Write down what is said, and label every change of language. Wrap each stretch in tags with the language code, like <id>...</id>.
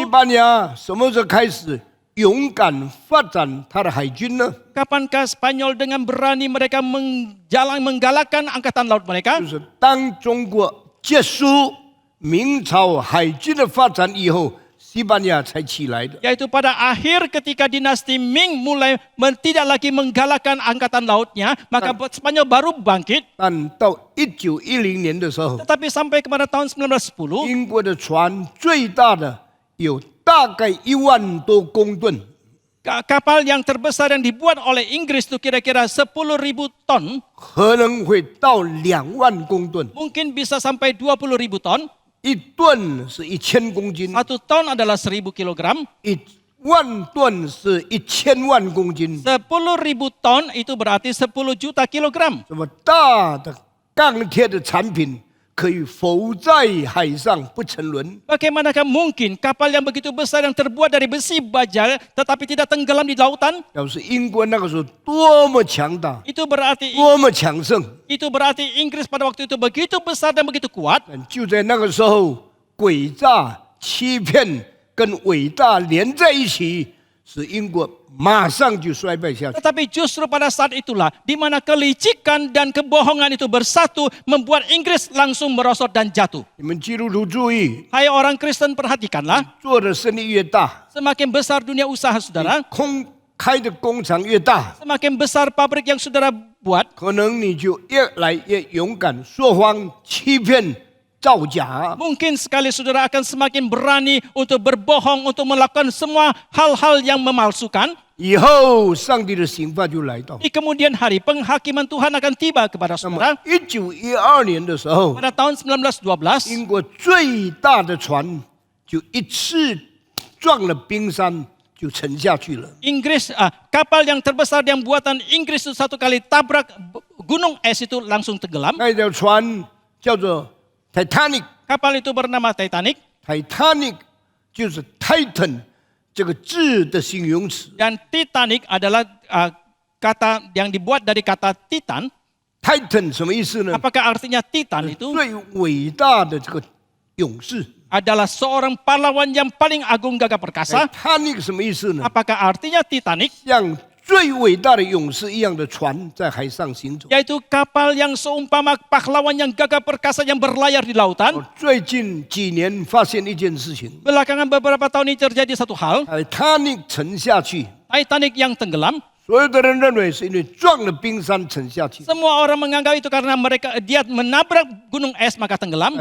<zh>西班牙什么时候开始勇敢发展他的海军呢？</zh> <id>Kapankah Spanyol dengan berani mereka menggalakkan angkatan laut mereka?</id> <zh>就是当中国结束明朝海军的发展以后，西班牙才起来的。</zh> <id>Yaitu pada akhir ketika dinasti Ming mulai tidak lagi menggalakkan angkatan lautnya, maka Spanyol baru bangkit.</id> <zh>但到1910年的时候，</zh> <id>Tetapi sampai kepada tahun 1910,</id> <zh>英国的船最大的有大概1万多公吨，</zh> <id>kapal yang terbesar yang dibuat oleh Inggris itu kira-kira 10.000 ton,</id> <zh>可能会到2万公吨。</zh> <id>mungkin bisa sampai 20.000 ton.</id> <zh>一吨是1000公斤，</zh> <id>1 ton adalah 1000 kilogram.</id> <zh>1万吨是1000万公斤。</zh> <id>10.000 ton itu berarti 10 juta kilogram.</id> <zh>这么大的钢铁的产品可以浮在海上不沉沦？</zh> <id>Bagaimanakah mungkin kapal yang begitu besar yang terbuat dari besi baja tetapi tidak tenggelam di lautan?</id> <zh>要是英国那个时候多么强大，</zh> <id>Itu berarti</id> <zh>多么强盛！</zh> <id>Inggris pada waktu itu begitu besar dan begitu kuat.</id> <zh>但就在那个时候，诡诈、欺骗跟伟大连在一起，使英国马上就衰败下去。</zh> <id>Tetapi justru pada saat itulah di mana kelicikan dan kebohongan itu bersatu membuat Inggris langsung merosot dan jatuh.</id> <zh>你们基督徒注意，</zh> <id>Hai orang Kristen, perhatikanlah,</id> <zh>做的生意越大，</zh> <id>semakin besar dunia usaha saudara,</id> <zh>开的工厂越大，</zh> <id>semakin besar pabrik yang saudara buat,</id> <zh>可能你就越来越勇敢说谎、欺骗、造假。</zh> <id>mungkin sekali saudara akan semakin berani untuk berbohong, untuk melakukan semua hal-hal yang memalsukan.</id> <zh>以后上帝的刑罚就来到。</zh> <id>Di kemudian hari penghakiman Tuhan akan tiba kepada</id> <zh>那么</zh> <id>saudara.</id> <zh>1912年的时候，</zh> <id>Pada tahun 1912,</id> <zh>英国最大的船就一次撞了冰山，就沉下去了。</zh> <id>Inggris, kapal yang terbesar yang buatan Inggris itu satu kali tabrak gunung es itu langsung tenggelam.</id> <zh>那条船叫做 Titanic，</zh> <id>Kapal itu bernama Titanic.</id> <zh>Titanic 就是 Titan 这个字的形容词。</zh> <id>Dan Titanic adalah kata yang dibuat dari kata Titan.</id> <zh>Titan 什么意思呢？</zh> <id>Apakah artinya Titan itu</id> <zh>最伟大的这个勇士。</zh> <id>adalah seorang pahlawan yang paling agung gagah perkasa?</id> <zh>Titanic 什么意思呢？</zh> <id>Apakah artinya Titanic?</id> <zh>像最伟大的勇士一样的船在海上行走。</zh> <id>Yaitu kapal yang seumpama pahlawan yang gagah perkasa yang berlayar di lautan.</id> <zh>最近几年发现一件事情</zh> <id>Belakangan beberapa tahun ini terjadi satu hal.</id> <zh>，Titanic 沉下去，</zh> <id>Titanic yang tenggelam.</id> <zh>所有的人认为是因为撞了冰山沉下去。</zh> <id>Semua orang menganggap itu karena dia menabrak gunung es maka tenggelam.</id>